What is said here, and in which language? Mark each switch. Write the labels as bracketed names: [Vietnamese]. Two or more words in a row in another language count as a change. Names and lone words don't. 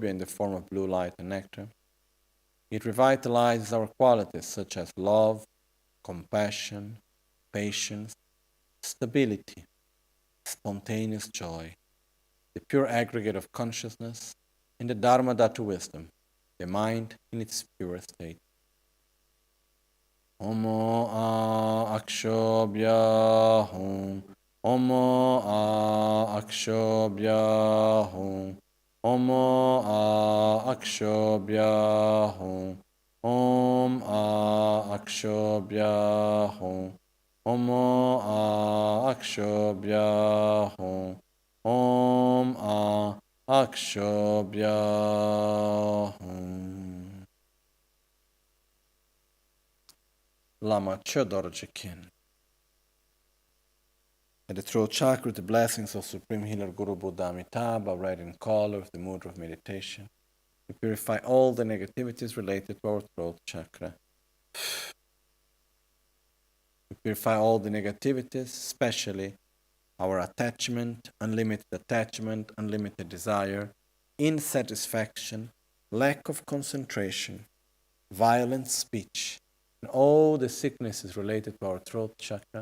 [English] in the form of blue light and nectar, it revitalizes our qualities such as love, compassion, patience, stability, spontaneous joy, the pure aggregate of consciousness, and the Dharma Dhatu wisdom, the mind in its pure state. [Sanskrit] Omo Akshobhya Hum. Omo Akshobhya Hum. Omo Akshobhya Hum. Om Akshobhya Hum. Om A Akshobhya Hum. Om A Akshobhya Hum. [English] Lama Chodorjikin. At the throat chakra, the blessings of Supreme Healer Guru Buddha Amitabha, red in color, with the mudra of meditation. We purify all the negativities related to our throat chakra. We purify all the negativities, especially our attachment, unlimited desire, insatisfaction, lack of concentration, violent speech, and all the sicknesses related to our throat chakra.